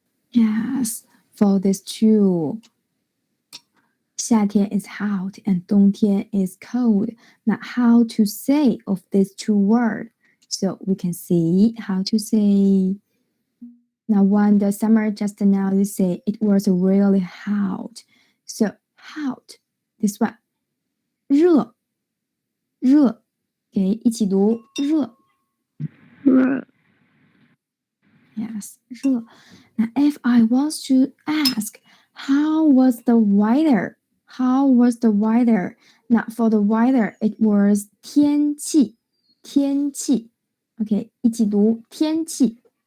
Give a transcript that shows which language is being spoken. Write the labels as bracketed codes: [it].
[en] Yes, for these two. 夏天 is hot and 冬天 is cold. Now how to say of these two words? So we can see how to say. Now when the summer just now you say it was really hot. So hot, this one. [zh] 热 热 okay, 一起读热热 [en] Yes, 热 Now if I want to ask how was the weather? How was the weather? Now for the weather it was 天气 天气 Okay, 一起读天气